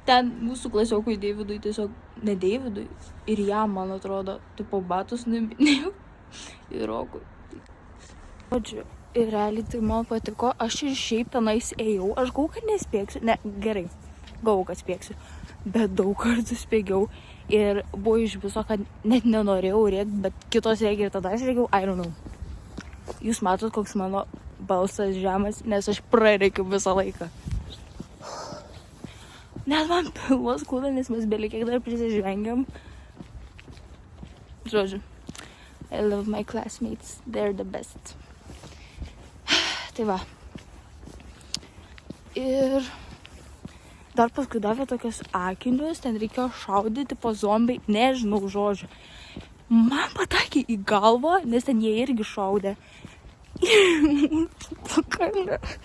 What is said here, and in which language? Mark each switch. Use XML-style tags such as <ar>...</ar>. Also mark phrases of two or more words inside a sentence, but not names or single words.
<lt>Ten mūsų klasiokui Deividui tiesiog ne Deividui, ir jam, man atrodo, tipo batus nuiminėjau ir Rokui. Žodžiu, ir realiai tai man patiko, aš ir šiaip tenais ėjau, aš galvoju, kad nespėksiu, ne, gerai, galvoju, kad spėksiu, bet daug kartų spėgiau ir buvo iš viso, kad net nenorėjau rėkti, bet kitos rėkė ir tada aš rėkiau,</lt> <en>I don't know.</en> <lt>Jūs matot, koks mano balsas žemas, nes aš prarėkiu visą laiką. Net man pilvas skauda, nes mes belikiek dar prisižvengiam. Žodžiu,</lt> <en>I love my classmates, they're the best.</en> <lt>Tai va. Ir dar paskui davė tokius akinius, ten reikėjo šaudyti po zombiai, nežinau žodžiu. Man pataikė į galvą, nes ten jie irgi šaudė. Pakalė.</lt>